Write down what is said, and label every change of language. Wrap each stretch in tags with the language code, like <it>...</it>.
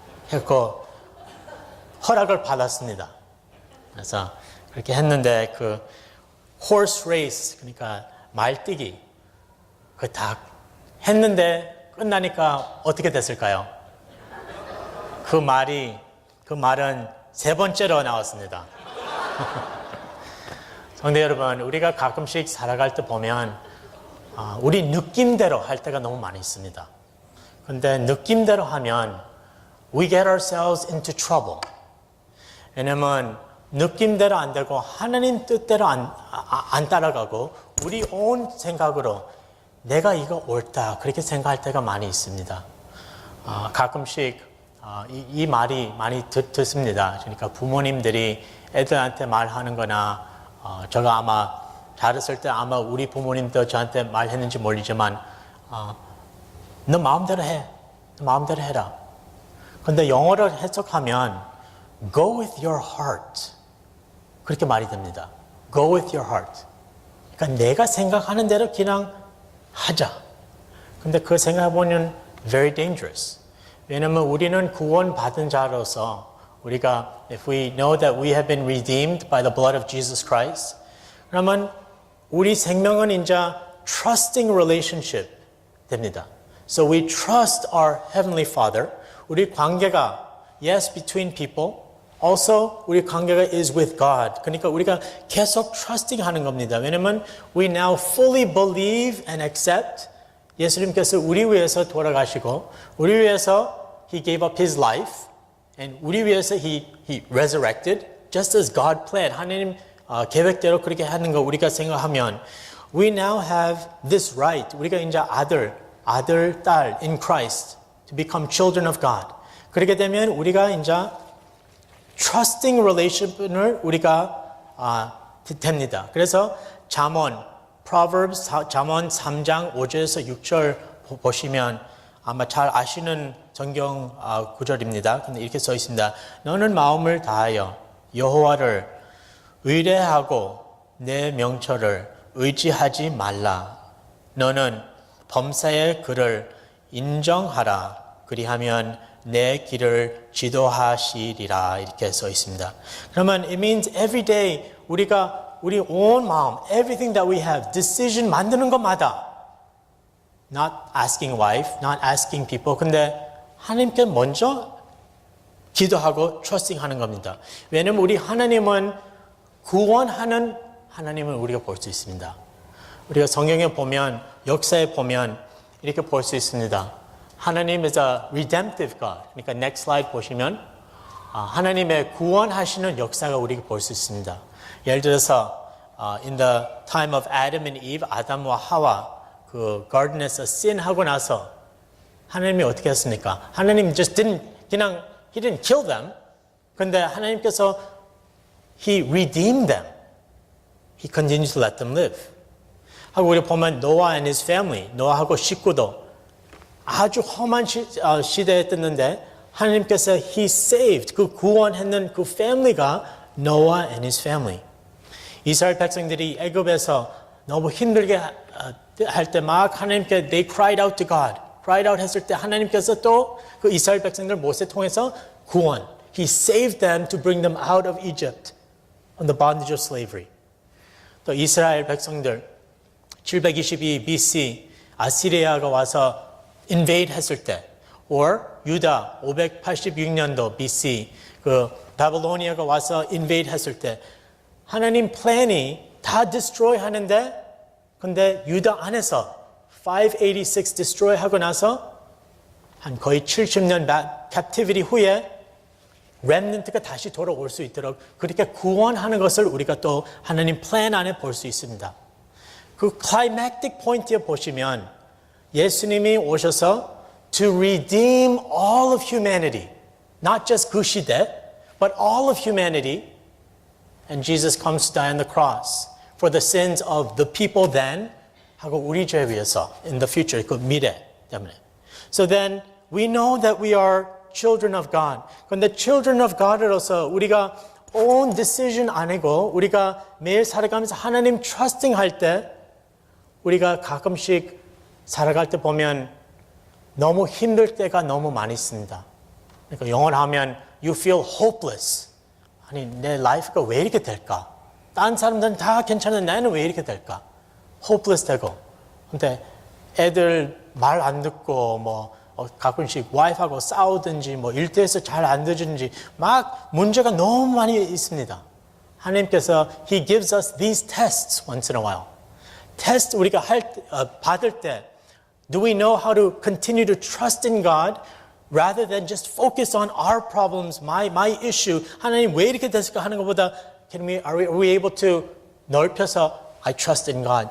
<ko>해갖고 허락을 받았습니다. 그래서 그렇게 했는데 그 홀스 레이스 그러니까 말뛰기 그 다 했는데 끝나니까 어떻게 됐을까요? 그 말은 3번째로 나왔습니다. 성도 여러분, 우리가 가끔씩 살아갈 때 보면 우리 느낌대로 할 때가 너무 많이 있습니다. 근데 느낌대로 하면</ko> <en>we get ourselves into trouble.</en> <ko>왜냐면 느낌대로 안 되고 하나님 뜻대로 안 따라가고 우리 온 생각으로 내가 이거 옳다 그렇게 생각할 때가 많이 있습니다. 가끔씩 이 말이 많이 듣습니다. 그러니까 부모님들이 애들한테 말하는 거나 제가 아마 자랐을 때 아마 우리 부모님도 저한테 말했는지 모르지만 너 마음대로 해. 너 마음대로 해라. 근데 영어를 해석하면</ko> <en>go with your heart</en> <ko>그렇게 말이 됩니다.</ko> <en>go with your heart.</en> <ko>그러니까 내가 생각하는 대로 그냥 하자. 근데 그 생각해보면</ko> <en>very dangerous.</en> <ko>왜냐하면 우리는 구원받은 자로서 우리가</ko> <en>if we know that we have been redeemed by the blood of Jesus Christ</en> <ko>그러면 우리 생명은 이제</ko> <en>trusting relationship 됩니다. So we trust our Heavenly Father.</en> <ko>우리 관계가</ko> <en>yes between people. Also</en> <ko>우리 관계가</ko> <en>is with God.</en> <ko>그러니까 우리가 계속 trusting 하는 겁니다. 왜냐하면</ko> <en>we now fully believe and accept</en> <ko>예수님께서 우리 위해서 돌아가시고 우리 위해서</ko> <en>He gave up His life and</en> <ko>우리 위해서</ko> <en>He resurrected just as God planned.</en> <ko>하나님 계획대로 그렇게 하는 거 우리가 생각하면</ko> <en>we now have this right.</en> <ko>우리가 이제 아들, 딸</ko> <en>in Christ to become children of God.</en> <ko>그렇게 되면 우리가 이제 trusting relationship을 우리가 됩니다. 그래서 Proverbs 잠언 3장 5절에서 6절 보시면 아마 잘 아시는 성경 구절입니다. 근데 이렇게 써 있습니다. 너는 마음을 다하여 여호와를 의뢰하고 내 명철을 의지하지 말라. 너는 범사의 그를 인정하라. 그리하면 내 길을 지도하시리라. 이렇게 써 있습니다. 그러면</ko> <en>it means every day</en> <ko>우리가 우리 온 마음,</ko> <en>everything that we have, decision</en> <ko>만드는 것마다</ko> <en>not asking wife, not asking people.</en> <ko>근데 하나님께 먼저 기도하고 trusting 하는 겁니다. 왜냐하면 우리 하나님은 구원하는 하나님을 우리가 볼 수 있습니다. 우리가 성경에 보면 역사에 보면 이렇게 볼 수 있습니다.</ko> <en>하나님 is a redemptive God.</en> <ko>그러니까 next slide 보시면 하나님의 구원하시는 역사가 우리가 볼 수 있습니다. 예를 들어서</ko> <en>in the time of Adam and Eve,</en> <ko>아담과 하와 그 garden에서 sin하고 나서 하나님이 어떻게 했습니까?</ko> <en>하나님 just 그냥 He didn't kill them.</en> <ko>근데 하나님께서</ko> <en>He redeemed them. He continued to let them live.</en> <ko>하고 우리 보면 노아 and his family, 노아하고 식구도 아주 험한 시대에 떴는데 하나님께서</ko> <en>He saved,</en> <ko>그 구원했는 그 family가 노아 and his family. 이스라엘 백성들이 애굽에서 너무 힘들게 할 때 막 하나님께</ko> <en>they cried out to God.</en> <ko>cried out 했을 때 하나님께서 또 그 이스라엘 백성들 모세 통해서 구원.</ko> <en>He saved them to bring them out of Egypt on the bondage of slavery.</en> <ko>또 이스라엘 백성들 722 BC 아시리아가 와서 invade 했을 때 or 유다 586년도 BC 그 바빌로니아가 와서 invade 했을 때 하나님 플랜이 다 destroy 하는데 근데 유다 안에서 586 destroy 하고 나서 한 거의 70년 captivity 후에 remnant가 다시 돌아올 수 있도록 그렇게 구원하는 것을 우리가 또 하나님 플랜 안에 볼 수 있습니다. 그 climactic point에 보시면 예수님이 오셔서</ko> <en>to redeem all of humanity, not just</en> <ko>그 시대,</ko> <en>but all of humanity. And Jesus comes to die on the cross for the sins of the people then</en> <ko>하고 우리 죄 위해서</ko> <en>in the future,</en> <ko>그 미래 때문에.</ko> <en>So then we know that we are children of God.</en> <ko>그런데 children of God으로서 우리가 own decision 아니고 우리가 매일 살아가면서 하나님 trusting 할 때 우리가 가끔씩 살아갈 때 보면 너무 힘들 때가 너무 많이 있습니다. 그러니까 영어로 하면</ko> <en>you feel hopeless.</en> <ko>아니 내 라이프가 왜 이렇게 될까? 딴 사람들은 다 괜찮은데 나는 왜 이렇게 될까? hopeless 되고. 근데 애들 말 안 듣고 뭐 가끔씩 와이프하고 싸우든지 뭐 일터에서 잘 안 되든지 막 문제가 너무 많이 있습니다.</ko> <en>하나님께서 He gives us these tests once in a while.</en> <ko>테스트 우리가 받을 때</ko> <en>do we know how to continue to trust in God rather than just focus on our problems, my issue.</en> <ko>하나님 왜 이렇게 됐을까 하는 것보다</ko> <en>are we able to</en> <ko>넓혀서</ko> <en>I trust in God.</en>